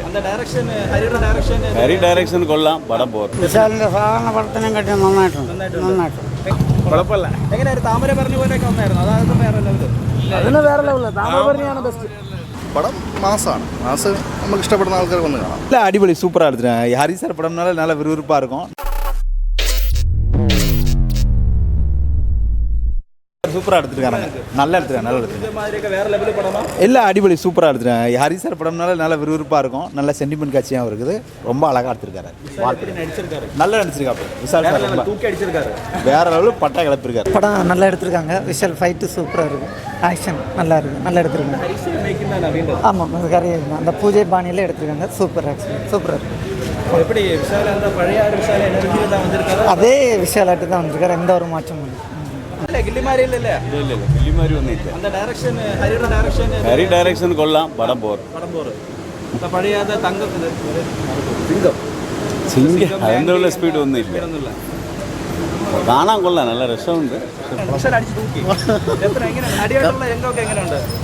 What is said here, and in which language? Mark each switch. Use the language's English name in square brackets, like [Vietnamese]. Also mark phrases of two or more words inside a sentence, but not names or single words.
[Malayalam] ഹരി ഡയറക്ഷൻ കൊള്ളാം, പടം പോകും. വിശാലിന്റെ സാധാരണ പടത്തിനെ കട്ടി നന്നായിട്ടുണ്ട്. കുഴപ്പമില്ല. എങ്ങനെയായിരുന്നു? താമര പറഞ്ഞ പോലെയൊക്കെ വന്നായിരുന്നു? അതായത് വേറെ ലെവല്. അതിന് വേറെ ലെവല്. താമരയാണ് ബെസ്റ്റ്. പടം മാസാണ്. മാസ് നമുക്ക് ഇഷ്ടപ്പെടുന്ന ആൾക്കാർ വന്ന് കാണാം. [Tamil] இல்லை அடிப்பொலி சூப்பராக எடுத்துருக்காங்க. ஹரி சார் படம்னால நல்ல விறுவிறுப்பாக இருக்கும். சூப்பராக எடுத்துருக்காங்க. நல்லா எடுத்துருக்காங்க. இல்லை அடிப்பொலி சூப்பராக எடுத்துருக்காங்க. ஹரி சார் படம்னால நல்ல விறுவிறுப்பாக இருக்கும். நல்ல சென்டிமெண்ட் காட்சியாகவும் இருக்குது. ரொம்ப அழகாக எடுத்துருக்காரு. நல்லா நடிச்சிருக்காரு. விஷால் சார் வேற லெவலில் பட்டா கிளப்பிருக்காரு. படம் நல்லா எடுத்திருக்காங்க. விஷால் ஃபைட்டு சூப்பராக இருக்கும். ஆக்ஷன் நல்லா இருக்கு. நல்லா எடுத்துருக்காங்க. ஆமாம், அது கரையாக அந்த பூஜை பாணியில் எடுத்திருக்காங்க. சூப்பர் ஆக்ஷன் சூப்பராக இருக்கு. எப்படி விஷால் அந்த பழைய விஷால் எனர்ஜியில் தான் வந்திருக்காரு. அதே விஷாலாட்டு தான் வந்திருக்காரு. எந்த ஒரு மாற்றமும் இல்லை. [Malayalam] ഗില്ലിമാരിയില്ലല്ലേ? ഗില്ലിമാരി ഒന്നുമില്ല. [Tamil] அந்த டைரக்ஷன் [Malayalam] ഹരി ഡയറക്ഷൻ കൊള്ളാം, പടം പോകും. പഴയ തങ്കത്തില് സിംഗം അതിൻ്റെ ഉള്ള സ്പീഡ് ഒന്നുമില്ല. കാണാൻ കൊള്ളാം, നല്ല രസമുണ്ട്. അടിയായിട്ടുള്ള രംഗമൊക്കെ എങ്ങനെയുണ്ട്?